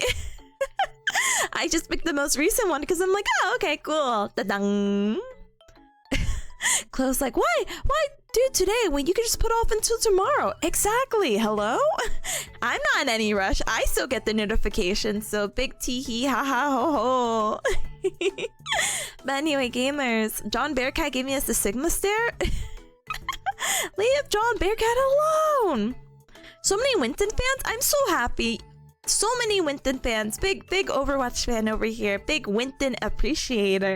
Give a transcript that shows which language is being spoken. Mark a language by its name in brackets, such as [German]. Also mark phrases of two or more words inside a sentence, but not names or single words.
[English] I just picked the most recent one because I'm like, oh, okay, cool. Da-dang. Chloe's like, why do it today when you can just put off until tomorrow? Exactly. Hello? I'm not in any rush. I still get the notification, so big tee-hee, ha-ha, ho-ho. But anyway, gamers, John Bearcat gave me us the Sigma stare. Leave John Bearcat alone. So many Winston fans. I'm so happy. so many Winton fans. Big Overwatch fan over here. Big Winton appreciator.